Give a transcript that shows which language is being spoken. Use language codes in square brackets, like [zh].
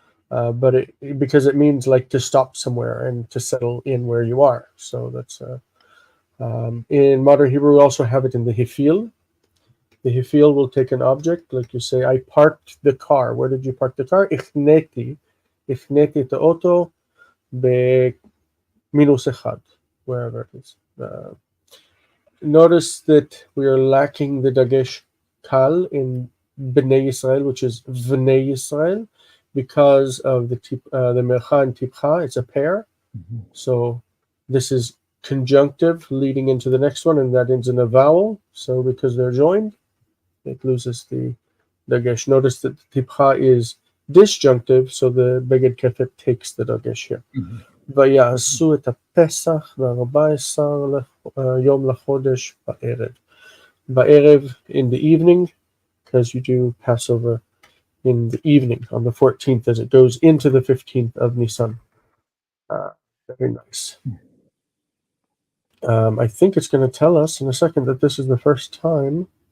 [en] But because it means like to stop somewhere and to settle in where you are. So that's in modern Hebrew we also have it in the hifil. The hifil will take an object, like you say, I parked the car. Where did you park the car? [he] החניתי את האוטו ב-1, [en] wherever it is. Notice that we are lacking the dagesh kal in Bnei Yisrael, which is Vnei Yisrael, because of the mercha and tipcha. It's a pair. So this is conjunctive leading into the next one, and that ends in a vowel. So because they're joined, it loses the dagesh. Notice that the tipcha is disjunctive, so the beged kefet takes the dagesh here. [he] ויעשו את הפסח ב-14 יום לחודש בערב. [en] בערב in the evening, because you do Passover in the evening on the 14th as it goes into the 15th of Nisan. Very nice. I think it's going to tell us in a second that this is the first time.